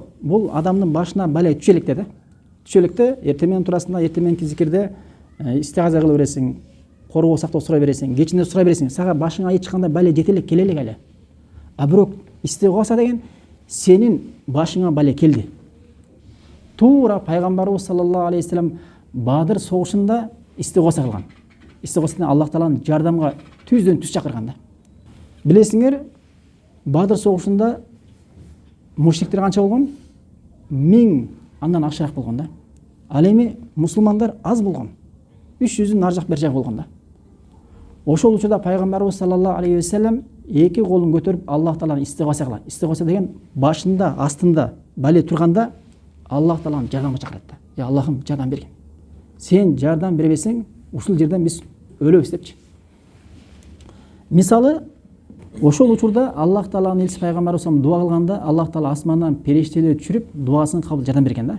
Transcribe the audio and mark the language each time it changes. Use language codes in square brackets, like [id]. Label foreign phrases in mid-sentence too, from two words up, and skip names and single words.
[ky] Бул адамдын башына бала түшө электе да. Түшө электе, эртең турасында, эртең зикирде истигаза кыла бересиң, коргоо сактоо сурай бересиң, кечинде сурай бересиң, сага башыңа эч кандай бала жете элек, келе элек эле. А бирок истигаса деген сенин башыңа бала келди. Туура пайгамбарыбыз [ar] صلى الله عليه وسلم [ky] Бадыр согушунда истигаса кылган. Истигасаны Аллах Тааланын жардамга түздөн түз чакырган да. Билесиңер, Бадыр согушунда мушриктер канча болгон? 1000 андан ашыраак болгон да. Ал эми мусулмандар аз болгон. 300-дүн ар жак бер жак болгон да. Ошол учурда пайгамбарыбыз [ar] صلى الله عليه وسلم [ky] эки колун көтөрүп Аллах Тааланы истигаса кылат. Истигаса деген башында, астында бале турганда Аллах Тааланы жардамга чакырат да. Я Аллахым, жардам бергин. Сен жардам бербесең, ушул жерден биз өлөбүз депчи. Мисалы, ошол учурда Аллах Тааланын элчиси пайгамбарыбыз дуа кылганда Аллах Таала асмандан периштелер түшүрүп дуасын кабыл жардам берген да.